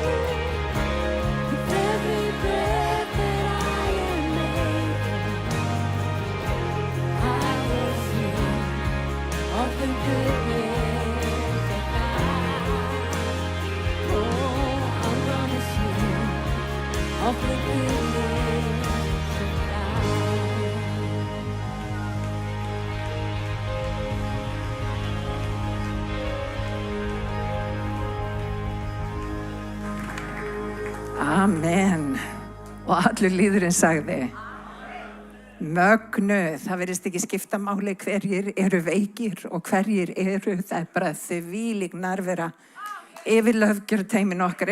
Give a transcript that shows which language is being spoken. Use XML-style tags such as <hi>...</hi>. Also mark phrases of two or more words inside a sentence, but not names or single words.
<en>With every breath that I am able, I will sing of the goodness of God. Oh, I'm gonna sing of the goodness of God. Amen.</en> <is>Og allur líðurinn sagði, mögnuð, það virðist ekki skipta máli hverjir eru veikir og hverjir eru, það er bara þvílík nærvera yfir löfgjörteymin okkar.</is>